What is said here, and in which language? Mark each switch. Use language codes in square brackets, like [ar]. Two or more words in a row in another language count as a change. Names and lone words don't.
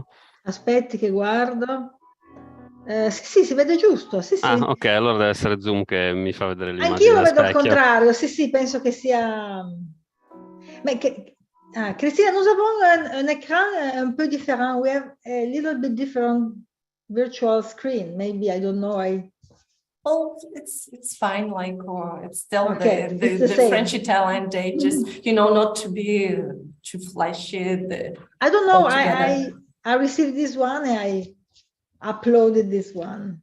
[it] Aspetti che guardo. Sì, si vede giusto, sì, sì. Ah, ok, allora deve essere Zoom che mi fa vedere l'immagine Anch'io lo da vedo al specchio. contrario, sì, penso che sia... [fr] Christina, nous avons un écran un peu différent. [en] We have a little bit different virtual screen. Maybe, I don't know. Oh, it's fine. Like, it's still Okay, it's the same. French Italian. They just, not to be too flashy. I don't know. Altogether. I received this one and I uploaded this one.